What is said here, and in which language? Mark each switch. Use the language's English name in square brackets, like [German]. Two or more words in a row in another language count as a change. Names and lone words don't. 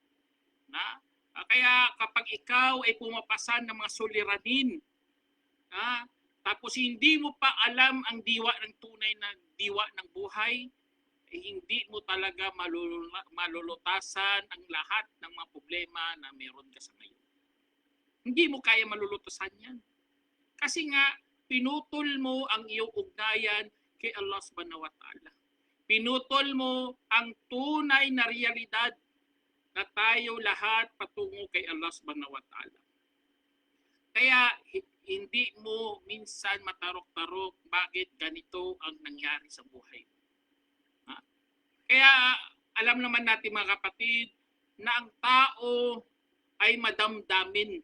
[Filipino] Kaya kapag ikaw ay pumapasan ng mga suliranin, tapos hindi mo pa alam ang diwa ng tunay na diwa ng buhay, hindi mo talaga malulutasan ang lahat ng mga problema na meron ka sa ngayon. Hindi mo kaya malulutasan yan. Kasi nga, pinutol mo ang iyong ugnayan kay Allah [Arabic] سبحانه وتعالى. [Filipino] Pinutol mo ang tunay na realidad na tayo lahat patungo kay Allah [Arabic] سبحانه وتعالى. [Filipino] Kaya hindi mo minsan matarok-tarok bakit ganito ang nangyari sa buhay. Kaya alam naman natin mga kapatid na ang tao ay madamdamin.